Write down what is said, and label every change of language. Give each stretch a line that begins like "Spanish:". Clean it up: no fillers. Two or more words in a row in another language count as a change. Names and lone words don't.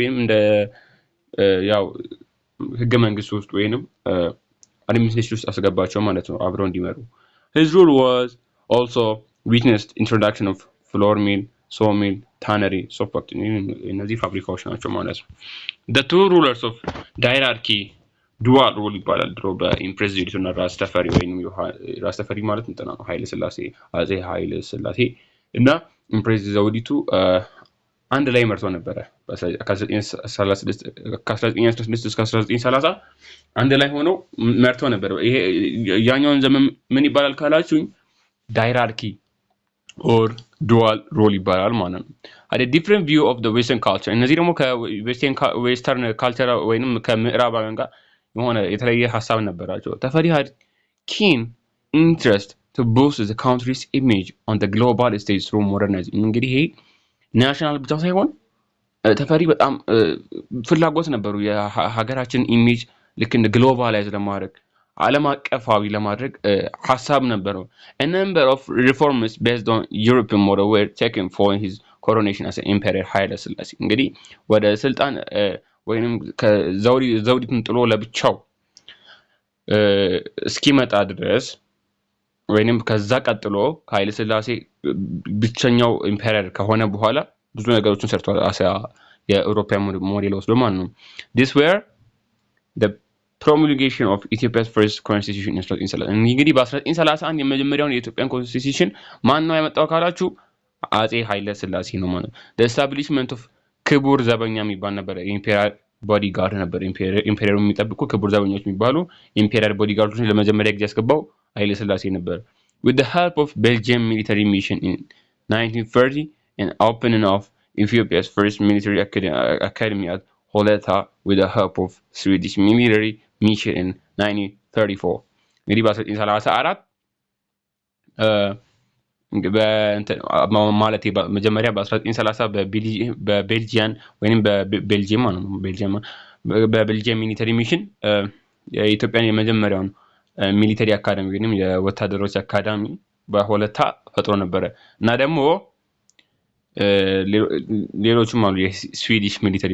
Amharic: ወይም እንደ ያው ህገ መንግስት ውስጥ ወይንም አድሚኒስትሬሽን ውስጥ አስገባቸው ማለት ነው አብረው እንዲመሩ
English: his rule was also witnessed introduction of flour mill sawmill tannery soap factory
Amharic: እነዚህ ፋብሪካዎች ናቸው ማለት ነው
English: the two rulers of hierarchy dual rule
Amharic: ይባላል ድሮ በኢምፕሬስ ዩኒትና ራስ ተፈሪ ወይንም ራስ ተፈሪ ማለት እንትና ነው ኃይለ ሥላሴ አጼ ኃይለ ሥላሴ እና ኢምፕሬስ ዘውዲቱ አንድ ላይ መርቶ ነበር ከ1936 እስከ 1930 አንድ ላይ ሆኖ መርቶ ነበር ይሄ ያኛውን ዘመን ምን ይባላል ካላችሁኝ ዳይራርኪ
English: or dual role
Amharic: ይባላል ማለት ነው
English: a different view of the western culture
Amharic: እነዚህ ደግሞ ከዌስተርን ካልቸር ወይንም ከምዕራባውያን ጋር የሆነ የተለየ ሐሳብ ነበራቸው ተፈሪ
English: had keen interest to boost the country's image on the global stage through modernizing
Amharic: እንግዲህ ይሄ ናሽናል ብቻ ሳይሆን ተፈሪ በጣም ፍላጎት ነበሩ የሀገራችን ኢሜጅ ልክ እንደ ግሎባላይዝ ለማድረግ ዓለም አቀፋዊ ለማድረግ ሐሳብ ነበረው
English: a number of reforms based on European model were taken following his coronation as an emperor
Amharic: ኃይለ ሥላሴ እንግዲህ ወደ ስልጣን ወይንም ከዘውዲቱን ጥሎ ለብቻው እስኪመጣ ድረስ ወይንም ከዛ ቀጥሎ ኃይለ ሥላሴ ብቸኛው ኢምፔረር ከሆነ በኋላ ብዙ ነገሮችን ሰርቷል አሲያ የአውሮፓ ሞዴል ወስዶ ማለት ነው
English: this were the promulgation of Ethiopia's first constitution in 1930
Amharic: እንግዲህ በ1931 የመጀመሪያውን የኢትዮጵያን ኮንስቲቲዩሽን ማን ነው ያመጣው ካላችሁ አጼ ኃይለ ሥላሴ ነው ማለት
English: the establishment of
Amharic: ክቡር ዘበኛ የሚባል ነበር
English: imperial bodyguard
Amharic: ነበር ኢምፔሪያል የሚጠብቁ ክቡር ዘበኞች የሚባሉ ኢምፔሪያል ቦዲጋርዶችን ለመጀመሪያ ጊዜ ያስገባው ኃይለ ሥላሴ ነበር
English: with the help of Belgian military mission in 1930 and opening of Ethiopia's first military academy at Holeta with the help of Swedish military mission in 1934
Amharic: እንግዲህ በ1934 ማለት መጀመሪያ በ1930 በቤልጂያን ወይንም በቤልጂየም ማለት ነው በቤልጂየም
English: military mission
Amharic: የኢትዮጵያን የመጀመሪያውን
English: military academy
Amharic: ወይንም የወታደሮች አካዳሚ በሆለታ ፈጥሮ ነበር እና ደግሞ ሌሎችም አሉ የስዊዲሽ ሚሊተሪ